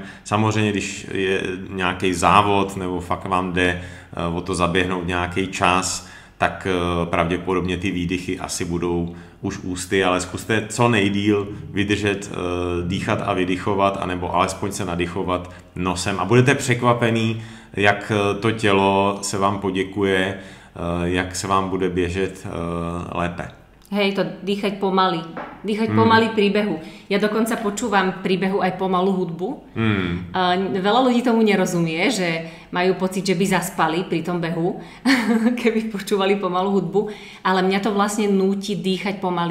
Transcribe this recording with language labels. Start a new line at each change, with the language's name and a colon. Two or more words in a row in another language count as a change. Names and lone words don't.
Czech: Samozřejmě, když je nějaký závod nebo fakt vám jde o to zaběhnout nějaký čas, tak pravděpodobně ty výdychy asi budou už ústy, ale zkuste co nejdýl vydržet, dýchat a vydychovat, anebo alespoň se nadychovat nosem a budete překvapený, jak to tělo se vám poděkuje, jak se vám bude běžet lépe.
Slovak: Hej, to dýchať pomaly. Dýchať pomaly príbehu. Ja dokonca počúvam príbehu aj pomalú hudbu. Veľa ľudí tomu nerozumie, že majú pocit, že by zaspali pri tom behu, keby počúvali pomalú hudbu, ale mňa to vlastne núti dýchať pomaly.